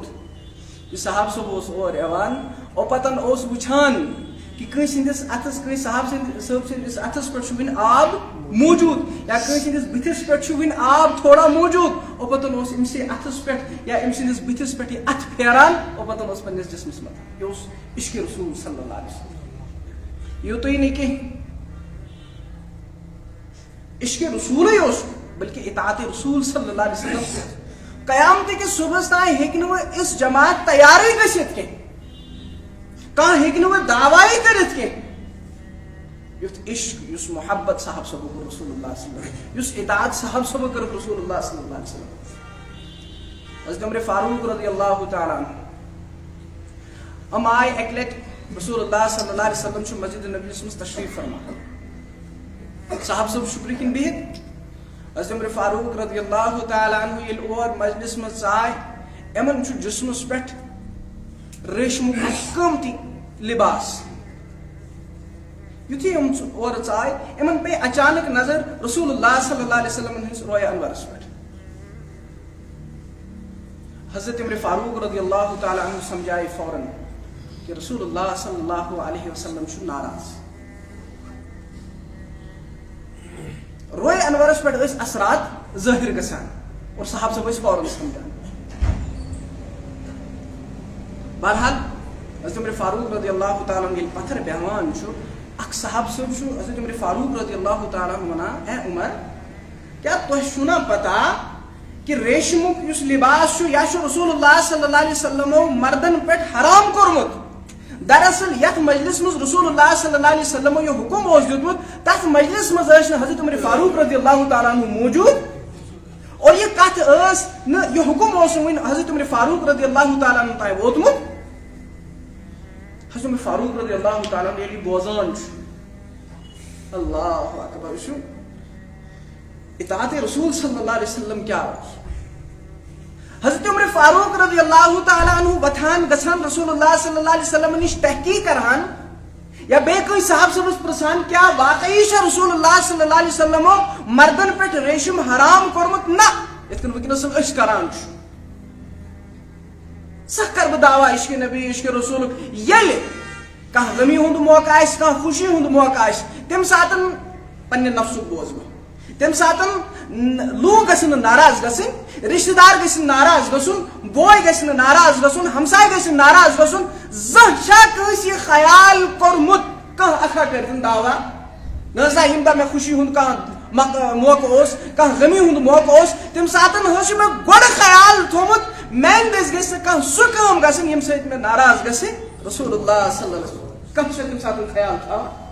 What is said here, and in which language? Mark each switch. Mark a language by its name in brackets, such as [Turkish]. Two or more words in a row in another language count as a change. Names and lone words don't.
[Kashmiri] یہِ صحابہ صٲب اوس اور یِوان اور پتن اوس وٕچھان کہ کٲنٛسہِ ہٕنٛدِس اتھس کٲنٛسہِ صحابہ صٲب سٕنٛدِس اتھس پٮ۪ٹھ چھُ وُنہِ آب موجوٗد یا کٲنٛسہِ ہٕنٛدِس بٕتھِس پٮ۪ٹھ چھُ وُنہِ آب تھوڑا موجوٗد اور پتن اوس أمسٕے اتھس پٮ۪ٹھ یا أمۍ سٕنٛدِس بٕتھِس پٮ۪ٹھ یہِ اتھٕ پھیران اور پتن اوس پننِس جسمس متھان. یہِ اوس عشق رسول [Arabic] صلی اللہ علیہ وسلم. [Kashmiri] یوتُے نہٕ کینٛہہ عشق رسولے اوس بلکہ اطاعت رسول [Arabic] صلی اللہ علیہ وسلم. [Kashmiri] قیامت کس صبحس تام ہیٚکہِ نہٕ وۄنۍ اس جماعت تیارٕے گٔژھِتھ کینٛہہ کانٛہہ ہیٚکہِ نہٕ وۄنۍ دعوایی کٔرِتھ کینٛہہ یُتھ عشق یُس محبت صاحب صٲبو کوٚر رسول اللہ [Arabic] صلی اللہ علیہ وسلم [Kashmiri] یُس اطاعت صاحب صٲبو کٔرٕکھ رسول اللہ [Arabic] صلی اللہ علیہ وسلم. [Kashmiri] حضرت عمر فاروق [Arabic] رضی اللہ تعالیٰ عنہ [Kashmiri] یِم آے اکہِ لٹہِ رسول اللہ [Arabic] صلی اللہ علیہ وسلم [Kashmiri] چھُ مسجد نبیَس منٛز تشریف فرما صاحب صٲب شُکرِ کِنۍ بِہِتھ حضرت عمر فاروق [Arabic] رضی اللہ تعالیٰ عنہ [Kashmiri] یل [Urdu] اور مجلس میں [Kashmiri] ژائے یمن جسمس پہ ریشمک قیمتی لباس یتھی اور ژائے یمن پہ اچانک نظر رسول اللہ [Arabic] صلی اللہ علیہ وسلم [Kashmiri] ہندس روئے انورس پہ. حضرت عمر فاروق [Arabic] رضی اللہ تعالیٰ عنہ [Kashmiri] سمجھائے فوراً کہ رسول اللہ [Arabic] صلی اللہ علیہ وسلم [Kashmiri] چھُ ناراض. روئے انورس پہ اثرات ظاہر گژھان اور صاحب صاحب فوراً سمجھان. بہرحال حضرت عمر فاروق [Arabic] رضی اللہ تعالیٰ عنہ [Kashmiri] پتھر بیہوان اخ صاحب صاحب حضرت عمر فاروق [Arabic] رضی اللہ تعالیٰ عنہ [Kashmiri] ونان اے عمر کیا تہ چھُنا پتہ کہ ریشمک اس لباس یا رسول اللہ [Arabic] صلی اللہ علیہ وسلم [Kashmiri] مردن پہ حرام کورمت. دراصل یت مجلس مز رسول اللہ [Arabic] صلی اللہ علیہ وسلم [Kashmiri] یہ حکم دیتمت تر مجلس مز حضرت عمر فاروق [Arabic] رضی اللہ تعالیٰ عنہ [Kashmiri] موجود اور یہ کت یہ حکم حضرت عمر فاروق [Arabic] رضی اللہ تعالیٰ عنہ [Kashmiri] تائیں ووتمت. حضرت عمر فاروق [Arabic] رضی اللہ تعالیٰ عنہ [Kashmiri] یلی بوزان [Arabic] اللہ اکبر [Kashmiri] اطاعت رسول [Arabic] صلی اللہ علیہ وسلم [Kashmiri] کیا حضرت عمر فاروق [Arabic] رضی اللہ تعالیٰ عنہ [Kashmiri] وتھان گژھان رسول اللہ [Arabic] صلی اللہ علیہ وسلم [Kashmiri] نش تحقیق کران یا بے کوئی صاحب صبس پرسان کیا واقعی رسول اللہ [Arabic] صلی اللہ علیہ وسلم [Kashmiri] مردن پہ ریشم حرام کورمت نا یت کن ونکس اس کران سخ کر بہ دعویٰ عشق نبی عشق رسول یل کانٛہہ غمی ہند موقع آسہِ کانٛہہ خوشی ہند موقع آسہِ تمہِ ساتن پننہِ نفسُک بوزٕ بہٕ تمہِ ساتن لوٗکھ گژھن نہٕ ناراض گژھٕنۍ رشتہٕ دار گژھن ناراض گژھُن بوے گژھِ نہٕ ناراض گژھُن ہمساے گژھِ ناراض گژھُن زانٛہہ چھا کٲنٛسہِ یہِ خیال کوٚرمُت کانٛہہ اکھا کٔرِتھ دعوا نہ ہسا ییٚمہِ دۄہ مےٚ خوشی ہُنٛد کانٛہہ موقعہٕ اوس کانٛہہ غمی ہُنٛد موقعہٕ اوس تمہِ ساتن چھُ مےٚ گۄڈٕ خیال تھوٚمُت میانہِ دٔسۍ گژھِ نہٕ کانٛہہ سُہ کٲم گژھٕنۍ ییٚمہِ سۭتۍ مےٚ ناراض گژھِ رسول اللہ [Arabic] صلی اللہ علیہ وسلم [Kashmiri] کانٛہہ چھُ تمہِ ساتن خیال تھاوان.